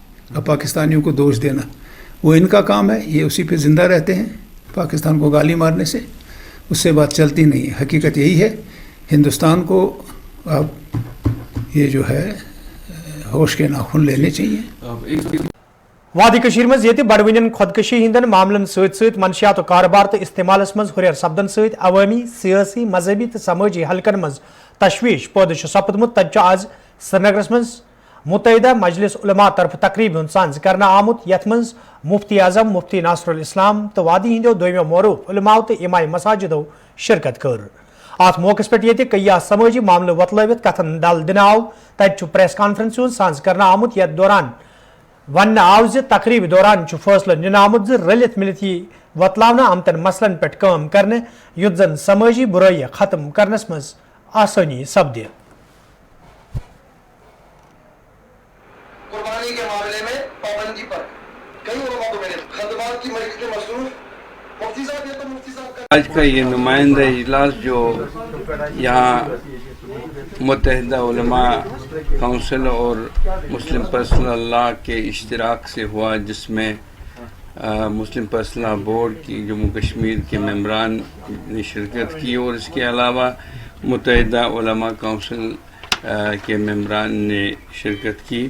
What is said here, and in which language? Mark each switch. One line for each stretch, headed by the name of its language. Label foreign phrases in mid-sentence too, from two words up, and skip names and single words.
Urdu: اب پاکستانیوں کو دوش دینا وہ ان کا کام ہے, یہ اسی پہ زندہ رہتے ہیں پاکستان کو گالی مارنے سے, اس سے بات چلتی نہیں ہے. حقیقت یہی ہے, ہندوستان کو اب یہ جو ہے ہوش کے ناخن لینے چاہیے.
Kashmiri: وادی کشیر مز یہ بڑوین خودکشی ہندن معاملن ست منشیات و کاروبار تو استعمالس مز ہریر سپدن ست عوامی سیاسی مذہبی تو سماجی حلقن مز تشویش پود سپدمت. تجہ آز سرینگرس مز متحدہ مجلس علماء طرف تقریب ہند سانز کرنا آمت, یت مز مفتی اعظم مفتی ناصر الاسلام تو وادی ہندو دویمو معروف علماء تو امام مساجدو شرکت کر. ات موقع پہ یہ کئی سماجی معاملہ وتلوت کتن دل دن آو. تتہ پریس کانفرنس سانز کرنا آمت, یت دوران ون آو تقریب دوران فیصلہ نن آمت رلت ملت یہ وتلانا آمتن مسلن پہ کام کرنے یت زن سماجی برائی ختم کرنس مز آسانی سپدے.
Urdu: قربانی کے معاملے میں پابندی پر کئی علماء کو میں نے خطبات کی مجلس میں مصروف مفتی صاحب یہ تو مفتی صاحب کا آج کا یہ نمائندہ اجلاس جو یہاں متحدہ علماء کونسل اور مسلم پرسنل لاء کے اشتراک سے ہوا, جس میں مسلم پرسنل لاء بورڈ کی جموں کشمیر کے ممبران نے شرکت کی, اور اس کے علاوہ متحدہ علماء کونسل کے ممبران نے شرکت کی.